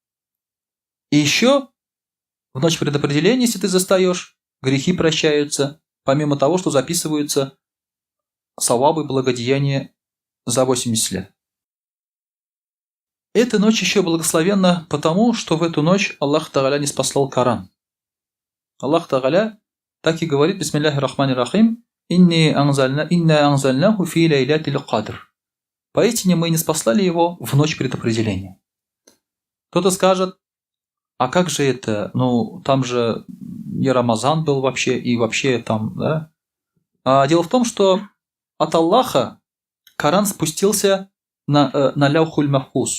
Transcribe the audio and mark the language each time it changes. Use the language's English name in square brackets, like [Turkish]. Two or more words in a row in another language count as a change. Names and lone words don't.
[Russian] И еще в ночь предопределения, если ты застаешь, грехи прощаются, помимо того, что записываются савабы, благодеяния за 80 лет. Эта ночь еще благословенна потому, что в эту ночь Аллах Тааля не спаслал Коран. Аллах Тааля так и говорит, [Arabic] بسم الله الرحمن الرحيم إنا أنزلناه في ليلة القدر». [Russian] Поистине мы не спаслали его в ночь предопределения. Кто-то скажет, а как же это? Ну, там же не Рамазан был вообще, и вообще там, да? Дело в том, что от Аллаха Коран спустился на Ляухуль Махфуз.